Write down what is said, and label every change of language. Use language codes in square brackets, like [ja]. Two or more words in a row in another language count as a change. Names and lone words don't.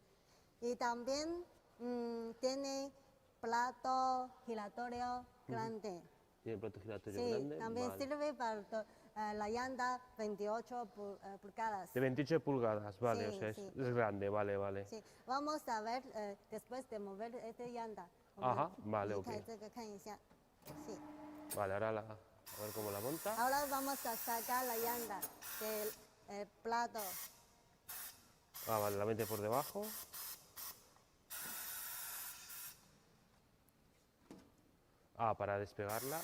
[es] Y también tiene plato giratorio grande. Tiene plato giratorio Sí, grande. también Vale. sirve para la llanta 28 pulgadas. De 28 pulgadas, vale, Sí, o sea, sí. es grande, vale, vale. Sí, vamos a ver después de mover esta llanta. Ajá, vale, ok. [zh] 离开这个看一下。Sí. [es] Vale, ahora a ver cómo la monta. Ahora vamos a sacar la llanta del plato. Ah, vale, la mete por debajo. Ah, para despegarla.